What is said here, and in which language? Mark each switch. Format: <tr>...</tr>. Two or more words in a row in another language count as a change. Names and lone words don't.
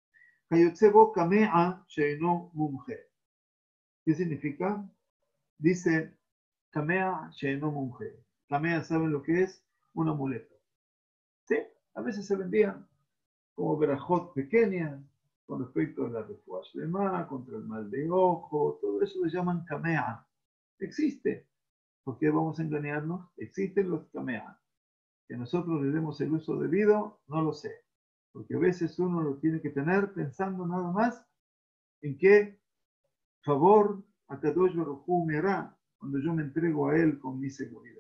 <es>¿Qué significa?</es> <he>Dice, קמיע שאינו מומחה.</he> <es>Kamea, ¿saben lo que es? Un amuleto. ¿Sí? A veces se vendían como verajot pequeñas con respecto a la</es> <he>רפואה שלמה,</he> <es>contra el mal de ojo, todo eso le llaman Kamea. Existe. ¿Por qué vamos a engañarnos? Existen los Kamea. Que nosotros le demos el uso debido, no lo sé. Porque a veces uno lo tiene que tener pensando nada más en qué favor a</es> <he>קדוש ברוך הוא</he> <es>me hará cuando yo me entrego a él con mi seguridad.</es>